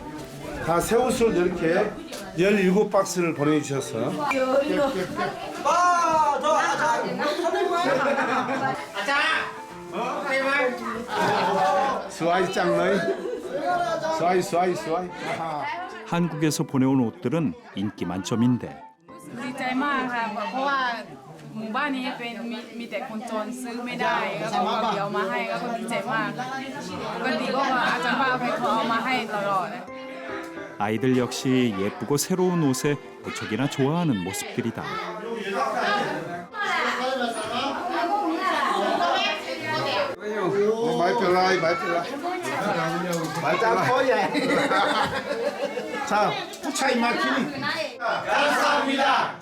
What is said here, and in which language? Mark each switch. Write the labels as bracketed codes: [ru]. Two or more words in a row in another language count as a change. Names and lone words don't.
[ko] 다 새 옷을 이렇게 17박스를 보내주셔서 [th] สวย จังเลย สวย [ko] 한국에서 보내온 옷들은 인기 만점인데 [th] ดีใจมากค่ะเพราะว่าหมู่บ้านนี้เป็นมีแต่คนจนซื้อไม่ได้แล้วก็เดี๋ยวมาให้ก็ดีใจมากปกติก็อาจารย์ป้าไปขอเอามาให้ตลอด [ko] 아이들 역시 예쁘고 새로운 옷에 무척이나 좋아하는 모습들이다. 자, 부차이 마키니 감사합니다.